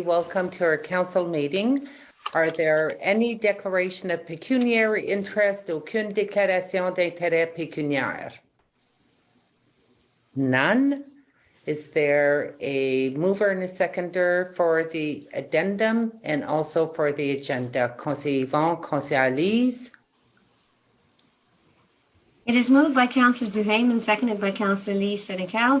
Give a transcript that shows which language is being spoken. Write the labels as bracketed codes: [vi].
[en] Welcome to our council meeting. Are there any declaration of pecuniary interest? [fr] Aucune déclaration d'intérêt pécuniaire? [en] None. Is there a mover and a seconder for the addendum and also for the agenda? [fr] Conseiller Yvon, Conseiller Lise. [en] It is moved by Councillor Duhaime and seconded by Councillor Lee Senecal.